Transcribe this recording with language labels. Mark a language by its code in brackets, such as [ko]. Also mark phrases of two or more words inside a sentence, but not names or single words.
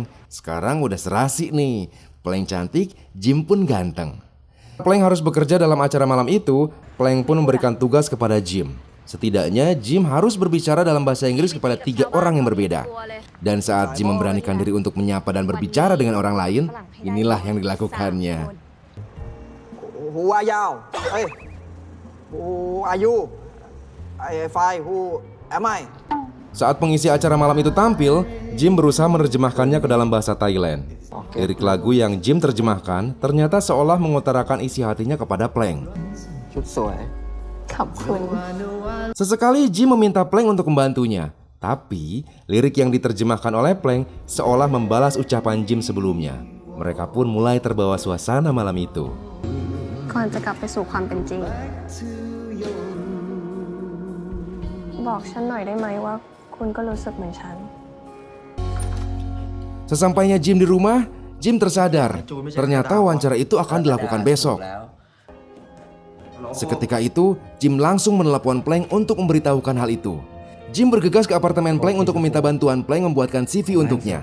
[id] Sekarang udah serasi nih, Plank cantik, Jim pun ganteng. Plank harus bekerja dalam acara malam itu. Plank pun memberikan tugas kepada Jim. Setidaknya Jim harus berbicara dalam bahasa Inggris kepada 3 orang yang berbeda. Dan saat Jim memberanikan diri untuk menyapa dan berbicara dengan orang lain, inilah yang dilakukannya. [en] Who are you? Hey, who are you? I fine. Who am I? [id] Saat pengisi acara malam itu tampil, Jim berusaha menerjemahkannya ke dalam bahasa Thailand. Lirik lagu yang Jim terjemahkan ternyata seolah mengutarakan isi hatinya kepada Plank. Sesekali Jim meminta Plank untuk membantunya, tapi lirik yang diterjemahkan oleh Plank seolah membalas ucapan Jim sebelumnya. Mereka pun mulai terbawa suasana malam itu. [th] ก่อนจะกลับไปสู่ความเป็นจริง บอกฉันหน่อยได้ไหมว่าคุณก็รู้สึกเหมือนฉัน [id] Sesampainya Jim di rumah, Jim tersadar ternyata wawancara itu akan dilakukan besok. Seketika itu, Jim langsung menelepon Plank untuk memberitahukan hal itu. Jim bergegas ke apartemen Plank untuk meminta bantuan Plank membuatkan CV untuknya.